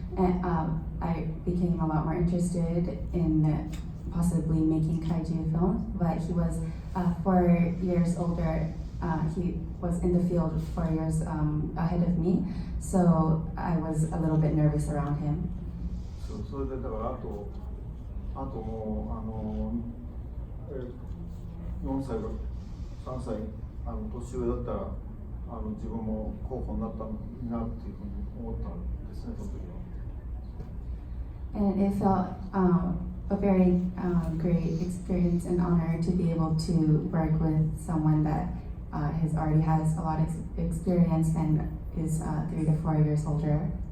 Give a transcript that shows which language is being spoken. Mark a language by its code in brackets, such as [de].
[en] And I became a lot more interested in possibly making kaiju films, but he was 4 years older. He was in the field 4 years ahead of me, so I was a little bit nervous around him. [ja] それでだからあともう、4歳が3歳年上だったら自分も候補になったらいいなっていうふうに思ったんですね、その時は。 [en] And it felt a very great experience and honor to be able to work with someone that already has a lot of experience and is 3 to 4 years older.